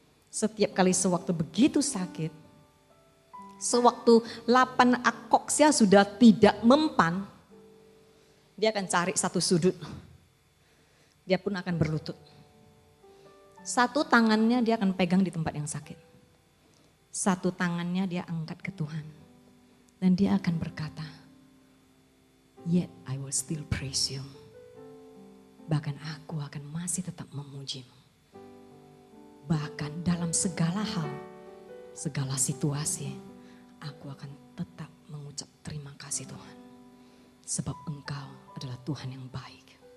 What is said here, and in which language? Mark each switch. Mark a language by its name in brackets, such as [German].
[Indonesian] Setiap kali sewaktu begitu sakit, sewaktu 8 akoksia sudah tidak mempan, dia akan cari satu sudut. Dia pun akan berlutut. Satu tangannya dia akan pegang di tempat yang sakit. Satu tangannya dia angkat ke Tuhan. Dan dia akan berkata, [English] yet I will still praise you. [Indonesian] Bahkan aku akan masih tetap memujimu. Bahkan dalam segala hal, segala situasi, aku akan tetap mengucap terima kasih Tuhan. Sebab Engkau adalah Tuhan yang baik.